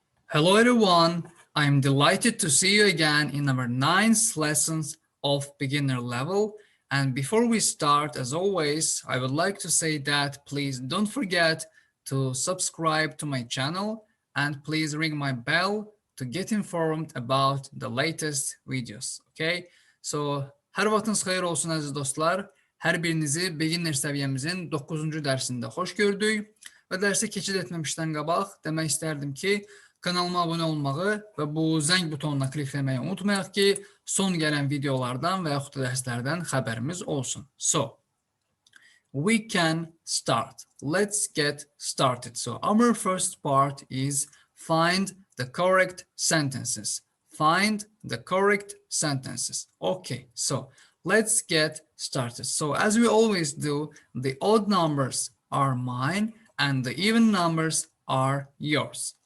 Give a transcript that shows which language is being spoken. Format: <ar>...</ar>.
<en>Hello everyone, I'm delighted to see you again in our 9th lessons of beginner level. And before we start, as always, I would like to say that please don't forget to subscribe to my channel and please ring my bell to get informed about the latest videos.</en> <az>Okay, so hər vaxtınız xeyir olsun əziz dostlar. Hər birinizi beginner səviyyəmizin 9-cu dərsində xoş gördük. Və dərsə keçid etməmişdən qabaq demək istərdim ki, kanalıma abunə olmağı və bu zəng butonuna klikləməyi unutmayaq ki, son gələn videolardan və yaxud da dərslərdən xəbərimiz olsun.</az> <en>So, we can start. Let's get started. So, our first part is find the correct sentences. Find the correct sentences. Okay, so let's get started. So, as we always do, the odd numbers are mine and the even numbers are yours.</en>